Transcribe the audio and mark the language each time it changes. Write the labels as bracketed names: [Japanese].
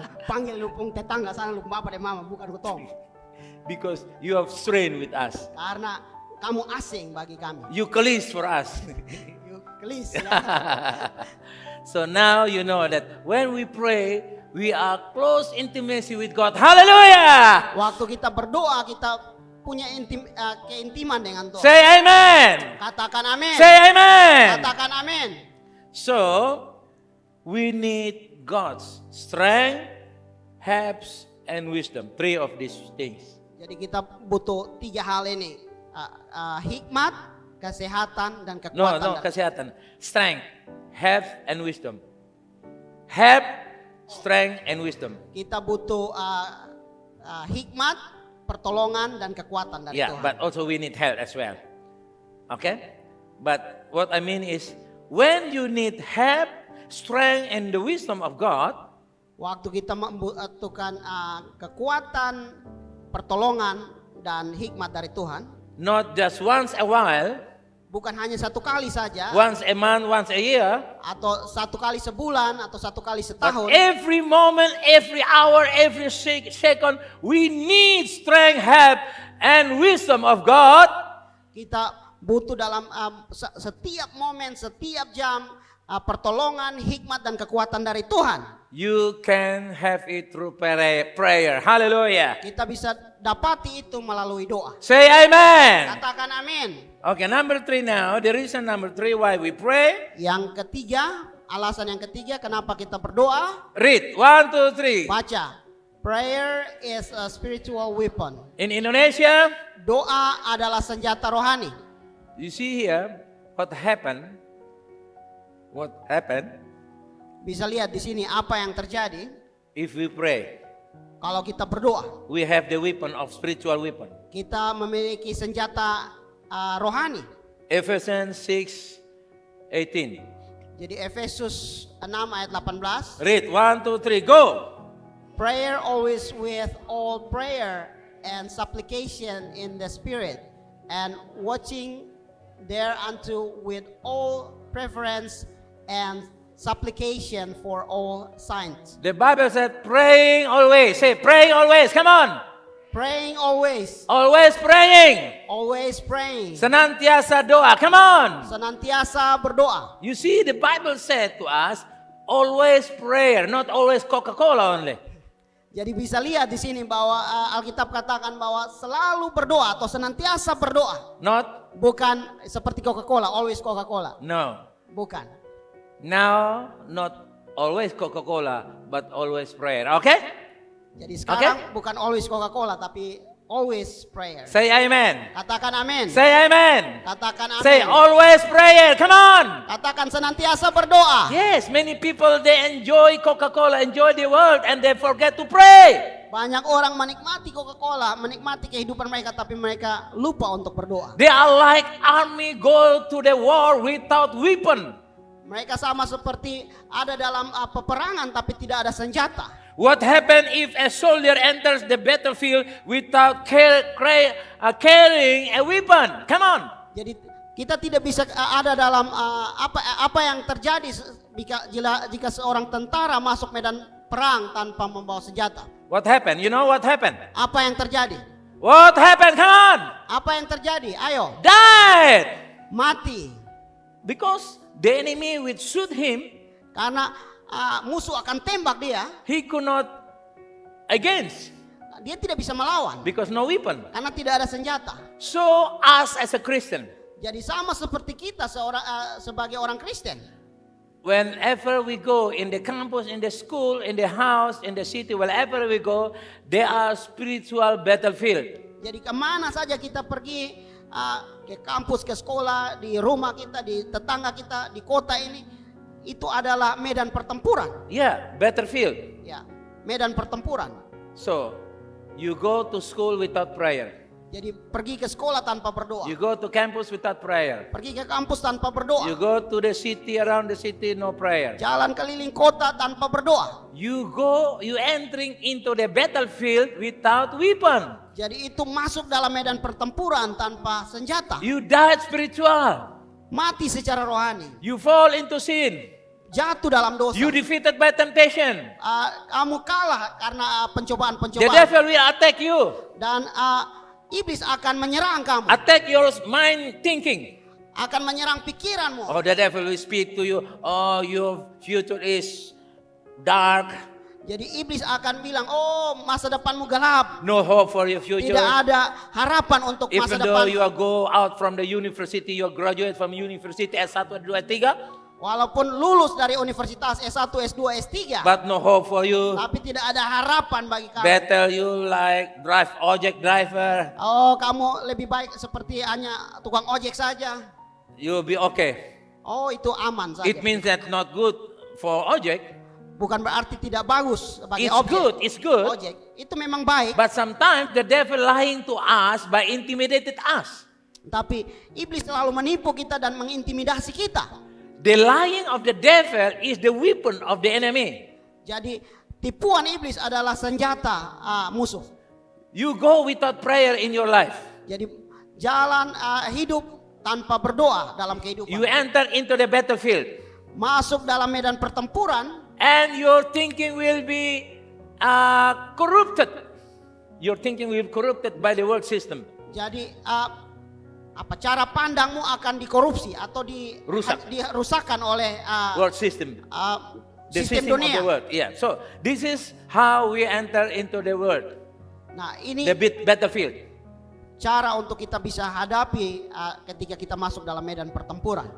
[Indonesian] Panggil lupung tetangga sana, lupung bapak dan mama, bukan kutong. [English] Because you have strained with us. [Indonesian] Karena kamu asing bagi kami. [English] You colleagues for us. [Indonesian] You gelis ya. [English] So now you know that when we pray, we are close intimacy with God. Hallelujah! [Indonesian] Waktu kita berdoa, kita punya keintiman dengan Tuhan. [English] Say amen. [Indonesian] Katakan amin. [English] Say amen. [Indonesian] Katakan amin. [English] So we need God's strength, helps, and wisdom. 3 of these things. [Indonesian] Jadi kita butuh 3 hal ini. Hikmat, kesehatan, dan kekuatan. No, kesehatan. [English] Strength, help, and wisdom. Help, strength, and wisdom. [Indonesian] Kita butuh hikmat, pertolongan, dan kekuatan dari [English] Yeah, [Indonesian] Tuhan. [English] but also we need help as well. Okay? But what I mean is, when you need help, strength, and the wisdom of God, [Indonesian] Waktu kita membutuhkan kekuatan, pertolongan, dan hikmat dari Tuhan, [English] not just once a while, [Indonesian] bukan hanya satu kali saja, [English] once a month, once a year, [Indonesian] atau satu kali sebulan, atau satu kali [English] but [Indonesian] setahun. [English] every moment, every hour, every second, we need strength, help, and wisdom of God. [Indonesian] Kita butuh dalam setiap momen, setiap jam, pertolongan, hikmat, dan kekuatan dari Tuhan. [English] You can have it through prayer. Hallelujah. [Indonesian] Kita bisa dapati itu melalui doa. [English] Say amen. [Indonesian] Katakan amin. [English] Okay, number 3 now. The reason number 3 why we pray. [Indonesian] Yang ketiga, alasan yang ketiga kenapa kita berdoa. [English] Read 1, 2, 3. [Indonesian] Baca. [English] Prayer is a spiritual weapon. In Indonesia, [Indonesian] Doa adalah senjata rohani. [English] you see here what happened. What happened [Indonesian] Bisa lihat di sini apa yang terjadi [English] if we pray. [Indonesian] kalau kita berdoa. [English] We have the weapon of spiritual weapon. [Indonesian] Kita memiliki senjata rohani. [English] Ephesians 6:18. [Indonesian] Jadi Efesus 6 ayat 18. [English] Read 1, 2, 3, go. Prayer always with all prayer and supplication in the spirit, and watching thereunto with all preference and supplication for all saints. The Bible said praying always. Say praying always. Come on. Praying always. Always praying. Always praying. [Indonesian] Senantiasa doa. [English] Come on. [Indonesian] Senantiasa berdoa. [English] You see, the Bible said to us, always prayer, not always Coca-Cola only. [Indonesian] Jadi bisa lihat di sini bahwa Alkitab katakan bahwa selalu berdoa atau senantiasa berdoa. [English] Not? [Indonesian] Bukan seperti Coca-Cola, [English] always Coca-Cola. No. [Indonesian] Bukan. [English] Now, not always Coca-Cola, but always prayer. Okay? [Indonesian] Jadi sekarang bukan [English] always Coca-Cola [Indonesian] tapi [English] always prayer. Say amen. [Indonesian] Katakan amin. [English] Say amen. [Indonesian] Katakan amin. [English] Say always prayer. Come on. [Indonesian] Katakan senantiasa berdoa. [English] Yes, many people, they enjoy Coca-Cola, enjoy the world, and they forget to pray. [Indonesian] Banyak orang menikmati Coca-Cola, menikmati kehidupan mereka, tapi mereka lupa untuk berdoa. [English] They are like army go to the war without weapon. [Indonesian] Mereka sama seperti ada dalam peperangan tapi tidak ada senjata. [English] What happens if a soldier enters the battlefield without carrying a weapon? Come on. [Indonesian] Jadi kita tidak bisa ada dalam apa yang terjadi jika seorang tentara masuk medan perang tanpa membawa senjata. [English] What happened? You know what happened? [Indonesian] Apa yang terjadi? [English] What happened? Come on. [Indonesian] Apa yang terjadi? Ayo. [English] Died. [Indonesian] Mati. [English] Because the enemy would shoot him. [Indonesian] Karena musuh akan tembak dia. [English] He could not against. [Indonesian] Dia tidak bisa melawan. [English] Because no weapon. [Indonesian] Karena tidak ada senjata. [English] So us as a Christian. [Indonesian] Jadi sama seperti kita sebagai orang Kristen. [English] Whenever we go in the campus, in the school, in the house, in the city, wherever we go, there are spiritual battlefield. [Indonesian] Jadi kemana saja kita pergi, ke kampus, ke sekolah, di rumah kita, di tetangga kita, di kota ini, itu adalah medan pertempuran. [English] Yeah, battlefield. [Indonesian] Ya, medan pertempuran. [English] So, you go to school without prayer. [Indonesian] Jadi pergi ke sekolah tanpa berdoa. [English] You go to campus without prayer. [Indonesian] Pergi ke kampus tanpa berdoa. [English] You go to the city, around the city, no prayer. [Indonesian] Jalan keliling kota tanpa berdoa. [English] You entering into the battlefield without weapon. [Indonesian] Jadi itu masuk dalam medan pertempuran tanpa senjata. [English] You died spiritual. [Indonesian] Mati secara rohani. [English] You fall into sin. [Indonesian] Jatuh dalam dosa. [English] You defeated by temptation. [Indonesian] Kamu kalah karena [English] The [Indonesian] pencobaan-pencobaan. [English] devil will attack you. [Indonesian] Dan iblis akan menyerang kamu. [English] Attack your mind thinking. [Indonesian] Akan menyerang pikiranmu. [English] Oh, the devil will speak to you. Oh, your future is dark. [Indonesian] Jadi iblis akan bilang, oh masa depanmu gelap. [English] No hope for your future. [Indonesian] Tidak ada harapan untuk masa [English] Even though [Indonesian] depan. [English] you go out from the university, you graduate from university S1, S2, S3. [Indonesian] Walaupun lulus dari universitas S1, S2, S3. [English] But no hope for you. [Indonesian] Tapi tidak ada harapan bagi kamu. [English] Better you like drive ojek driver. [Indonesian] Oh kamu lebih baik seperti hanya tukang ojek saja. [English] You'll be okay. [Indonesian] Oh itu aman saja. [English] It means that not good for ojek. [Indonesian] Bukan berarti tidak bagus bagi [English] It's [Indonesian] objek. [English] good, it's good. [Indonesian] Ojek itu memang baik. [English] But sometimes the devil lying to us by intimidated us. [Indonesian] Tapi iblis selalu menipu kita dan mengintimidasi kita. [English] The lying of the devil is the weapon of the enemy. [Indonesian] Jadi tipuan iblis adalah senjata musuh. [English] You go without prayer in your life. [Indonesian] Jadi jalan hidup tanpa berdoa dalam kehidupan. [English] You enter into the battlefield. [Indonesian] Masuk dalam medan pertempuran. [English] And your thinking will be corrupted. Your thinking will be corrupted by the world system. [Indonesian] Jadi cara pandangmu akan dikorupsi atau dirusakkan oleh [English] World system. The [Indonesian] sistem [English] system of [Indonesian] dunia. [English] the world. Yeah. So this is how we enter into the world. [Indonesian] Nah ini [English] The battlefield. [Indonesian] cara untuk kita bisa hadapi ketika kita masuk dalam medan pertempuran.